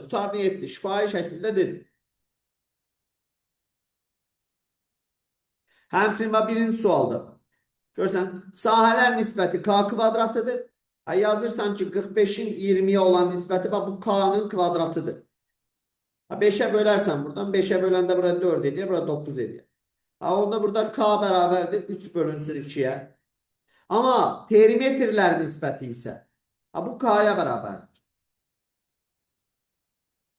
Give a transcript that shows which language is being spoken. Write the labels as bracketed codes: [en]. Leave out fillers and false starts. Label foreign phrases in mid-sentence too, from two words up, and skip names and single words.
[az] Tutarını 7. Şifahi şəkildə dedim. Həmçinin birinci sualda. Görsən, sahələr nisbəti K kvadratıdır. Yazırsan ki 45'in [tr] 20'ye olan [az] nisbəti bu K'nın kvadratıdır. [tr] 5'e bölersen buradan 5'e bölen de burada 4 ediyor. Burada 9 ediyor. Onda burada K beraberdir. 3 bölünsün 2'ye. Ama perimetrler nisbəti ise bu K'ya beraberdir.